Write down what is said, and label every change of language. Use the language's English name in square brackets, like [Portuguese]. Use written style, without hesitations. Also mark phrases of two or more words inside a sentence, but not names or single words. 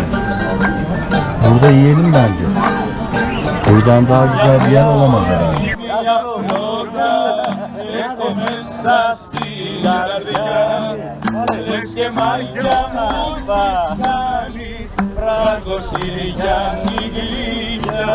[Turkish] Burada yiyelim bence. Buradan daha güzel bir yer olamaz herhalde. [Greek] Μια φλόγα έχω μέσα στην καρδιά. Λες και μάγια μου έχεις κάνει, Φράγκο Συριάννη γλυκιά.